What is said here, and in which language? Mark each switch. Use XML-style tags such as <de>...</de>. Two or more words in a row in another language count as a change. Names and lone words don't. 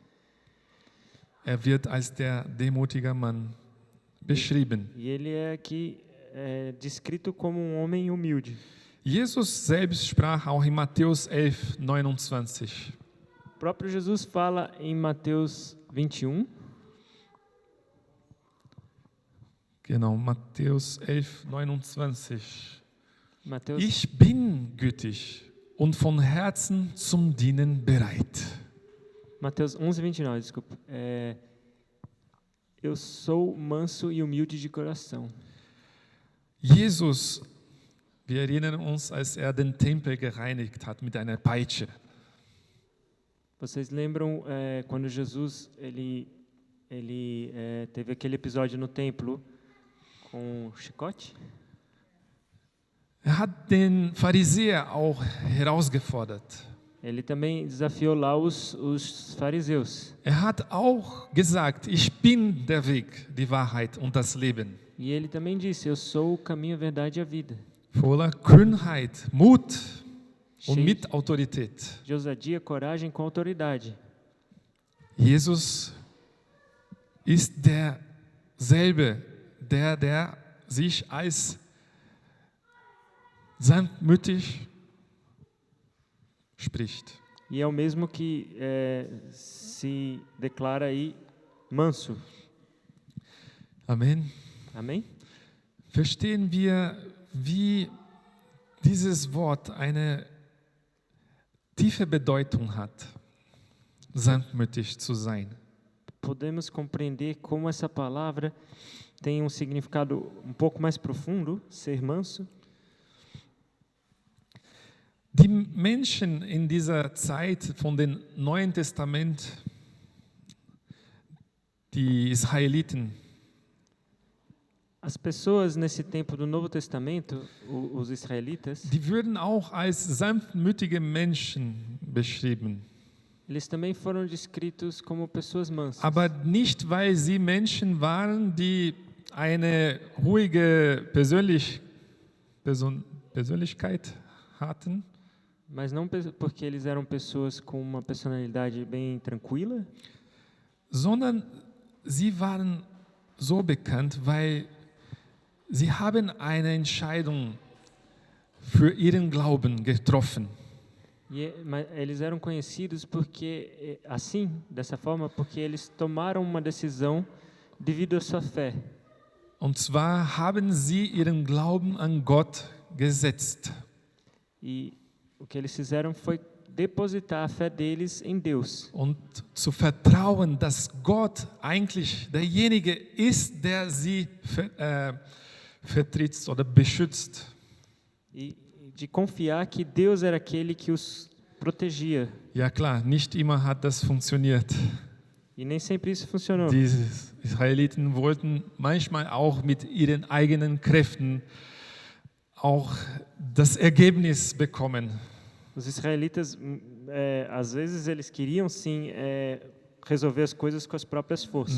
<de>Wird als der demütige Mann beschrieben.</de> <pt>E ele é aqui descrito como um homem humilde.</pt> <de>Jesus selbst sprach auch in Matthäus 11,29.</de> <pt>O próprio Jesus fala em Mateus 21.</pt> <de>Genau, Matthäus 11,29.</de> <pt>Mateus,</pt> <de>Ich bin gütig und von Herzen zum Dienen bereit.</de> <pt>Mateus 11:29, desculpa. Eu sou manso e humilde de coração.</pt> <de>Jesus, wir erinnern uns, als den Tempel gereinigt hat mit einer Peitsche.</de> <pt>Vocês lembram quando Jesus ele teve aquele episódio no templo com chicote?</pt> <de>Hat den Pharisäer auch herausgefordert.</de> <pt>Ele também desafiou lá os fariseus.</pt> <de>Hat auch gesagt, ich bin der Weg, die Wahrheit und das Leben.</de> <pt>E ele também disse, eu sou o caminho, a verdade e a vida.</pt> <de>Voller Kühnheit, Mut und</de> <pt>Cheio</pt> <de>mit Autorität.</de> <pt>de ousadia, coragem com autoridade.</pt> <de>Jesus ist derselbe, der sich als sanftmütig spricht.</de> <pt>E é o mesmo que se declara aí manso.</pt> <de>Amen.</de> <pt>Amém?</pt> <de>Verstehen wir, wie dieses Wort eine tiefe Bedeutung hat, sanftmütig zu sein.</de> <pt>Podemos compreender como essa palavra tem um significado um pouco mais profundo, ser manso.</pt> <de>Die Menschen in dieser Zeit von dem Neuen Testament, die Israeliten,</de> <pt>As pessoas nesse tempo do Novo Testamento, os israelitas,</pt> <de>die würden auch als sanftmütige Menschen beschrieben.</de> <pt>eles também foram descritos como pessoas mansas.</pt> <de>Aber nicht, weil sie Menschen waren, die eine ruhige Persönlichkeit hatten,</de> <pt>Mas não porque eles eram pessoas com uma personalidade bem tranquila,</pt> <de>sondern sie waren so bekannt, weil sie haben eine Entscheidung für ihren Glauben getroffen.</de> <pt>Mas eles eram conhecidos porque, assim, dessa forma, porque eles tomaram uma decisão devido à sua fé.</pt> <de>Und zwar haben sie ihren Glauben an Gott gesetzt.</de> <pt>E o que eles fizeram foi depositar a fé deles em Deus.</pt> <de>Und zu vertrauen, dass Gott eigentlich derjenige ist, der sie vertritt oder beschützt.</de> <pt>E de confiar que Deus era aquele que os protegia.</pt> <de>Ja klar, nicht immer hat das funktioniert.</de> <pt>E nem sempre isso funcionou.</pt> <de>Die Israeliten wollten manchmal auch mit ihren eigenen Kräften auch das Ergebnis bekommen.</de> <pt>Os israelitas, às vezes, eles queriam sim resolver as coisas com as próprias forças.</pt>